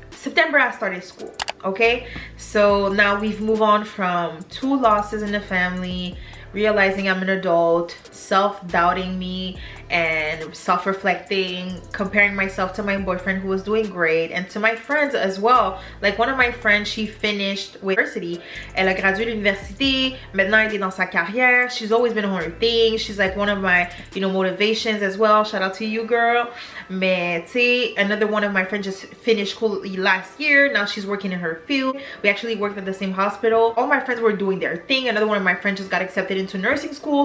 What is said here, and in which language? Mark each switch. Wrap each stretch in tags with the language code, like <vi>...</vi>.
<en>September I started school, okay? So now we've moved on from 2 losses in the family, realizing I'm an adult, self-doubting me and self-reflecting, comparing myself to my boyfriend who was doing great and to my friends as well. Like one of my friends, she finished with university.</en> <fr>Elle a gradué de l'université. Maintenant elle est dans sa carrière.</fr> <en>She's always been on her thing. She's like one of my, you know, motivations as well. Shout out to you, girl.</en> <fr>Mais tu sais,</fr> <en>another one of my friends just finished school last year. Now she's working in her field. We actually worked at the same hospital. All my friends were doing their thing. Another one of my friends just got accepted into nursing school.</en>